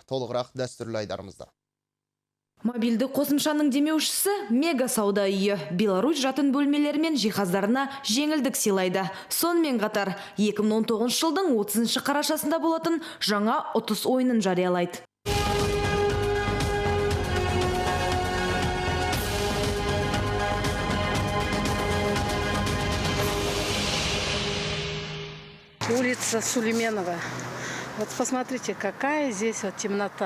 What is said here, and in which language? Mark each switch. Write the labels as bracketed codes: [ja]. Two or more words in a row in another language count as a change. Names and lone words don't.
[kk] Толығырақ дәстүрлі айдарымызда. Мобилді қосымшаның демеушісі мега сауда үйі. Беларусь жатын бөлмелері мен жиһаздарына жеңілдік сыйлайды. Сонымен қатар 2019 жылдың 30 қарашасында болатын жаңа ұтыс ойынын жариялайды. [ru] Улица Сулейменова. Вот посмотрите, какая здесь вот темнота.